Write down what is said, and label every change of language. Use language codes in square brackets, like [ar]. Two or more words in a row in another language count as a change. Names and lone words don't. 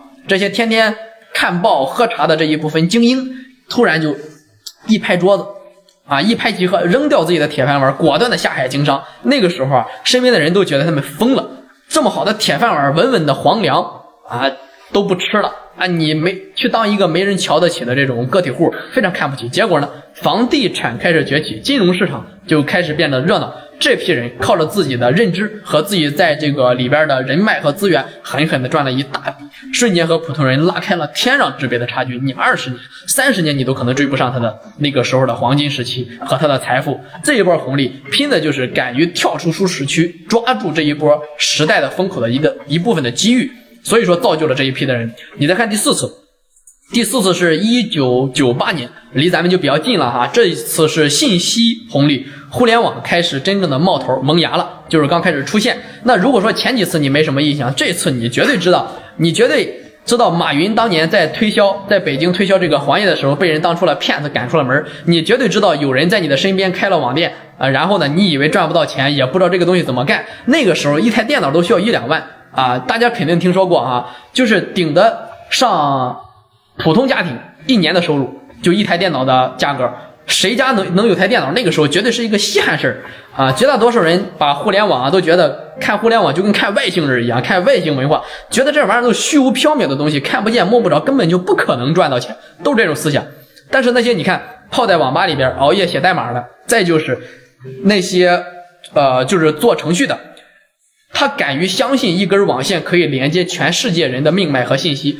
[zh] 這些天天看報喝茶的這一部分精英，突然就一拍桌子啊，一拍即合，扔掉自己的鐵飯碗，果斷的下海經商。那個時候啊，身邊的人都覺得他們瘋了，這麼好的鐵飯碗，穩穩的皇糧啊都不吃了啊！你沒去當一個沒人瞧得起的這種個體戶，非常看不起。結果呢，房地產開始崛起，金融市場就開始變得熱鬧。這批人靠着自己的認知和自己在这個裡邊的人脈和資源，狠狠的賺了一大筆，瞬間和普通人拉開了天壤之別的差距。你20年、30年你都可能追不上他的那個時候的黃金時期和他的財富。這一波紅利拼的就是敢於跳出舒適區，抓住這一波時代的風口的一部分的機遇，所以說造就了這一批的人。你再看第4次。第4次是1998年，離咱們就比較近了哈。這一次是信息紅利，互聯網開始真正的冒頭萌芽了，就是剛開始出現。那如果說前幾次你沒什麼印象，這次你絕对知道，馬雲當年在北京推銷這個行業的時候，被人當出了騙子趕出了門。你絕对知道有人在你的身邊開了網店然後呢，你以為賺不到錢，也不知道這個東西怎麼幹。那個時候一台電腦都需要1-2萬大家肯定聽說過就是頂得上普通家庭1年的收入，就一台電腦的價格，誰家能有台電腦？那個時候絕對是一個稀罕事絕大多數人把互聯網都覺得看互聯網就跟看外星人一樣，看外星文化，覺得這玩意兒都虛無縹緲的東西，看不見摸不着，根本就不可能賺到錢，都是這種思想。但是那些你看泡在網吧裡邊熬夜寫代碼的，再就是那些就是做程序的，他敢於相信一根網線可以連接全世界人的命脈和信息。